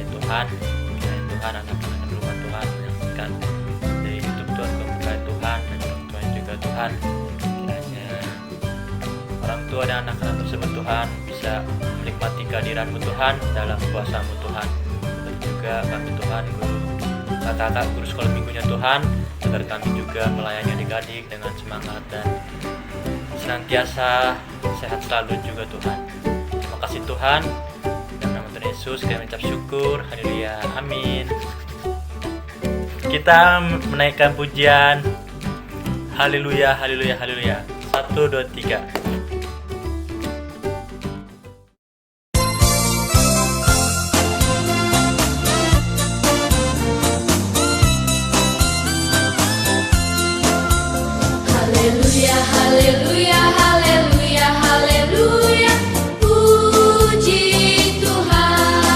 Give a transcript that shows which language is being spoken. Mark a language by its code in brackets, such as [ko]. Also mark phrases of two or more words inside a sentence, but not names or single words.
[id] Tuhan, kiranya Tuhan anak-anak di rumah Tuhan menyaksikan dari YouTube Tuhan keberkahi Tuhan, dan orang tua juga Tuhan, kiranya orang tua dan anak-anak tersebut Tuhan bisa menikmati kehadiran-Mu Tuhan dalam kuasa-Mu Tuhan, dan juga kami Tuhan kakak-kakak guru sekolah minggunya Tuhan, agar kami juga melayani adik-adik dengan semangat dan senantiasa sehat selalu juga Tuhan. Terima kasih Tuhan, dalam nama Tuhan Yesus kami mengucap syukur, haleluya, amin. Kita menaikkan pujian haleluya, haleluya, haleluya. 1, 2, 3. Haleluya, haleluya, haleluya, puji Tuhan.